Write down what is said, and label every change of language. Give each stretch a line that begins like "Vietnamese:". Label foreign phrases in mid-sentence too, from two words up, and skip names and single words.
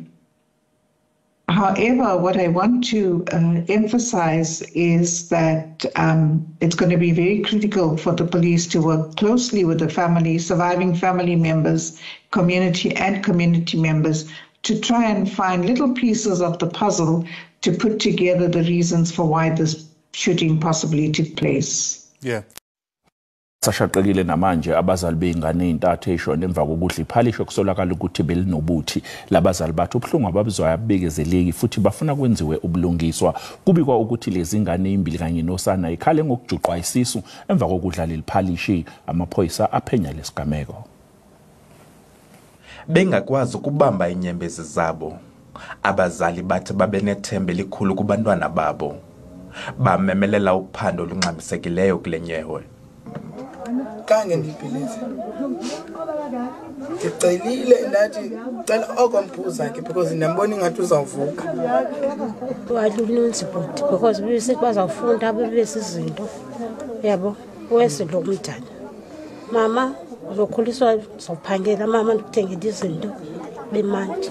English: However, what I want to emphasize is that it's going to be very critical for the police to work closely with the families, surviving family members, community members, to try and find little pieces of the puzzle to put together the reasons for why this shooting possibly took place. Yeah.
Zulu: Sashaqekile namanje abazali beingane intathe eshona emva kokudla iphalisho kusolakala ukuthi belinobuthi labazali bathi ubhlungu ababizwa abekezeleki futhi bafuna kwenziwe ubulungiswa kubikwa ukuthi lezi ngane imbili kanye nosana ikhale ngokujuqwa isisu emva kokudla leliphalishi amaphoyisa aphenya lesigameko. Bengakwazi ukubamba inyembezi zabo abazali bathi babenethembe likhulu kubantwana babo bamemelela uphando olungxamisekileyo kulenyewe.
Xhosa: Kange ndibhilize ndicelile ndathi cela okombuza ke because ndiyambona ingathi uzawuvuka walununzi bhuti because besithi bazawufunda bebesizinto yabo wesilo umdala mama uzokhuliswa uzophangela mama ndikuthengela izinto bemandi.